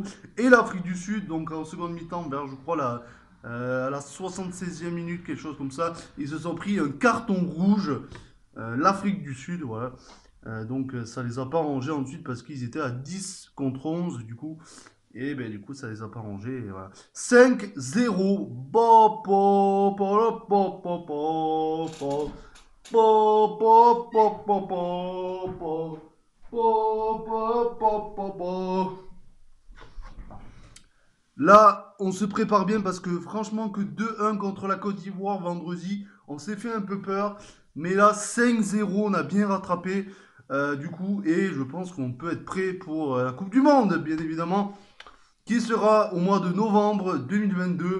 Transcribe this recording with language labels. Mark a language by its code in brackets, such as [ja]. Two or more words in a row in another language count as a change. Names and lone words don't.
[fr] Et l'Afrique du Sud, donc en seconde mi-temps, vers je crois à la 76e minute, quelque chose comme ça, ils se sont pris un carton rouge. L'Afrique du Sud, voilà. Donc ça les a pas arrangés ensuite parce qu'ils étaient à 10 contre 11 du coup. Et ben du coup ça les a pas arrangés. Et voilà. 5-0. Bo, po, po, lo, po, po, po, po. Po, po, po, po, po, po. Po, po, po, po, po. Là, on se prépare bien parce que franchement, que 2-1 contre la Côte d'Ivoire vendredi, on s'est fait un peu peur. Mais là, 5-0, on a bien rattrapé du coup. Et je pense qu'on peut être prêt pour la Coupe du Monde, bien évidemment, qui sera au mois de novembre 2022.